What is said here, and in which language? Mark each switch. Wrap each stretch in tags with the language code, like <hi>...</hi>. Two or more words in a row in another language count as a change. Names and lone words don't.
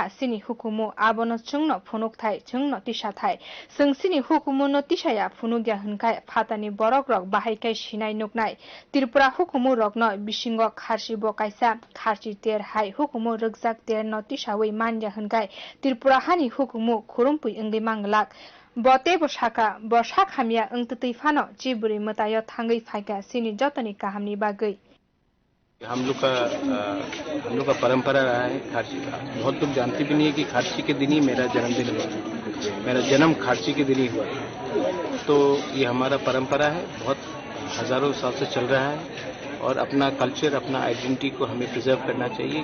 <trp>सिनि हुकुमु आबनो चुंगनो फुनुकथाय चुंगनो तिसाथाय सोंसिनि हुकुमुनो तिसाया फुनुग्या हनखाय फातानि बरक रक बाहायखाय सिनाय नुकनाय त्रिपुरा हुकुमु रकनो बिसिंग खारसी बकायसा खारसी तेर हाय हुकुमु रगजाक तेर न तिसावै मान्या हनखाय त्रिपुरा हानि हुकुमु खुरुमपुय अंगै मांगलाक बते बसाखा बसा खामिया अंततै फानो चिबुरी मताय थांगै फायका सिनि जतनी काहामनी बागै</trp> <hi>हम लोग का परंपरा रहा है खारसी का। बहुत लोग जानते भी नहीं है कि खारसी के दिन ही मेरा जन्मदिन हुआ। मेरा जन्म खारसी के दिन ही हुआ। तो ये हमारा परंपरा है, बहुत हजारों साल से चल रहा है और अपना कल्चर, अपना आइडेंटिटी को हमें प्रिजर्व करना चाहिए।</hi>